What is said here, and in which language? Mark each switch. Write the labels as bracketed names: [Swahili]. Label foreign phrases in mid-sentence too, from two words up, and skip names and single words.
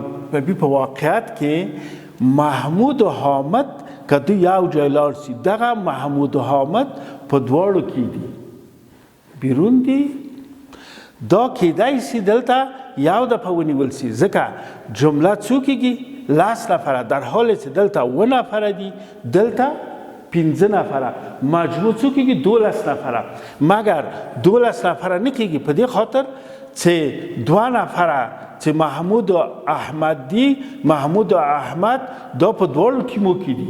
[Pashto] په بي په واقعیت کې محمود و حامد که دوی یو ځای لاړ شي، دغه محمود و حامد په دواړو کې دي، بیرون دي. دا کېدای شي دلته یو دفعه ونیول شي، ځکه جمله څو کېږي؟ 10 نفره، [Persian] در حالی [Pashto] چې دلته 9 نفره دي، دلته 15 نفره، مجموع څو کېږي؟ 12 نفره. مګر 12 نفره نه کېږي، په دې خاطر چې 2 نفره چې محمود او احمد دي، محمود او احمد دا په دواړو ټیمو کې دي.